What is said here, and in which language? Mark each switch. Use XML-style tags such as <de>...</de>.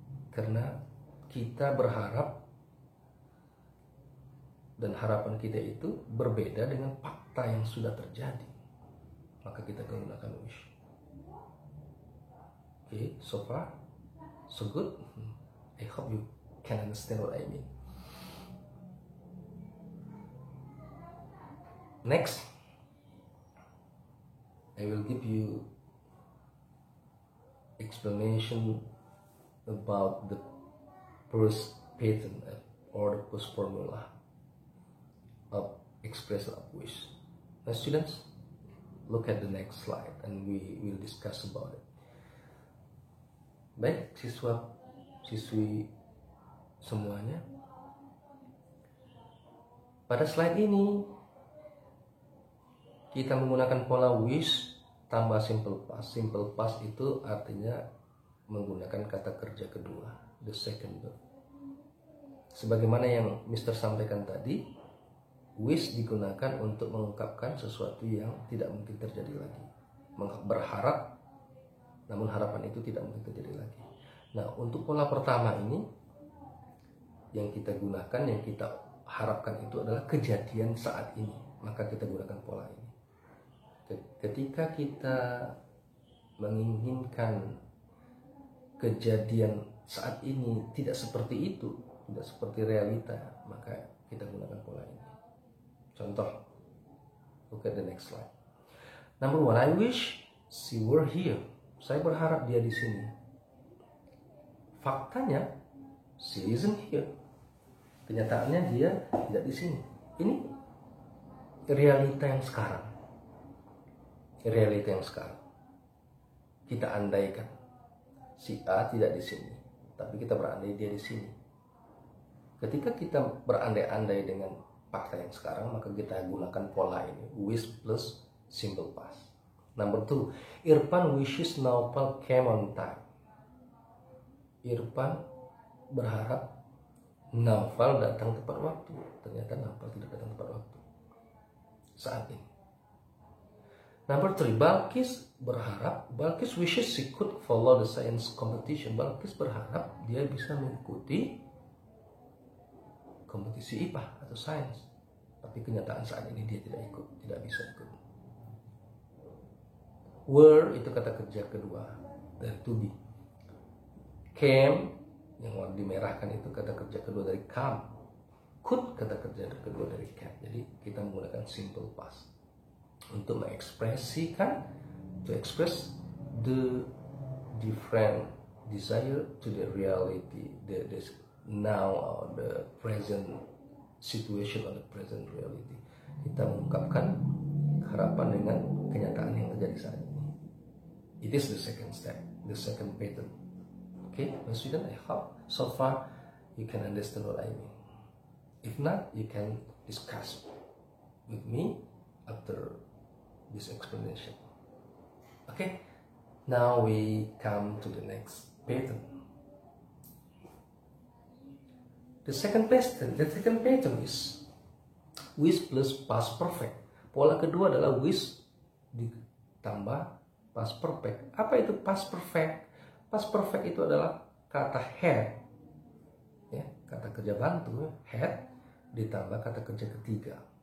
<id>Karena kita berharap dan harapan kita itu berbeda dengan fakta yang sudah terjadi. Maka kita menggunakan wish.</id> <en>Okay, so far, so good. I hope you can understand what I mean. Next, I will give you explanation about the first pattern or the first formula of expression of wish. Now students, look at the next slide and we will discuss about it.</en> <id>Baik, siswa-siswi semuanya, pada slide ini kita menggunakan pola wish tambah simple past. Simple past itu artinya menggunakan kata kerja kedua,</id> <en>the second verb.</en> <id>Sebagaimana yang Mr. sampaikan tadi, wish digunakan untuk mengungkapkan sesuatu yang tidak mungkin terjadi lagi. Berharap, namun harapan itu tidak mungkin terjadi lagi. Nah, untuk pola pertama ini, yang kita gunakan, yang kita harapkan itu adalah kejadian saat ini. Maka kita gunakan pola ini. Ketika kita menginginkan kejadian saat ini tidak seperti itu, tidak seperti realita, maka kita gunakan pola ini. Contoh,</id> <en>look at the next slide. Number one, I wish she were here.</en> <id>Saya berharap dia di sini. Faktanya,</id> <en>she isn't here.</en> <id>Kenyataannya dia tidak di sini. Ini realita yang sekarang. Realita yang sekarang. Kita andaikan si A tidak di sini, tapi kita berandai dia di sini. Ketika kita berandai-andai dengan fakta yang sekarang, maka kita gunakan pola ini, wish plus simple past.</id> <en>Number two, Irfan wishes Naufal came on time.</en> <id>Irfan berharap Naufal datang tepat waktu. Ternyata Naufal tidak datang tepat waktu saat ini.</id> <en>Number three, Balkis wishes she could follow the science competition.</en> <id>Balkis berharap dia bisa mengikuti kompetisi IPA atau sains. Tapi kenyataan saat ini dia tidak bisa ikut. Were itu kata kerja kedua dari to be. Came yang warna dimerahkan itu kata kerja kedua dari come. Could kata kerja kedua dari can. Jadi kita menggunakan simple past untuk mengekspresikan,</id> <en>to express the different desire to the reality, the now or the present situation or the present reality.</en> <id>Kita mengungkapkan harapan dengan kenyataan yang terjadi saat ini.</id> <en>It is the second step, the second pattern. Okay, my student, I hope so far you can understand what I mean. If not, you can discuss with me after this explanation. Okay, now we come to the next pattern. The second pattern is wish plus past perfect.</en> <id>Pola kedua adalah wish ditambah past perfect. Apa itu past perfect? Past perfect itu adalah kata had, ya, kata kerja bantu had ditambah kata kerja ketiga.</id>